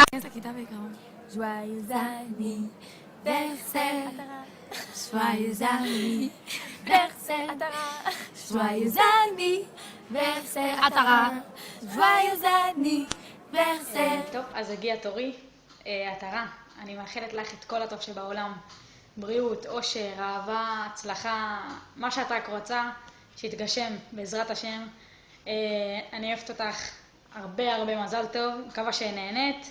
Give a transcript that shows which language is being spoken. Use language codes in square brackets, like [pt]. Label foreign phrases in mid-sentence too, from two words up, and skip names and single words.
[fr] Joyeux anniversaire, joyeux anniversaire, joyeux anniversaire, עטרה, joyeux anniversaire. [he] טוב, אז הגיע תורי. עטרה, אני מאחלת לך את כל הטוב שבעולם. בריאות, אושר, אהבה, הצלחה, מה שאת רק רוצה, שיתגשם בעזרת השם. אני אוהבת אותך, הרבה מזל טוב, מקווה שנהנית.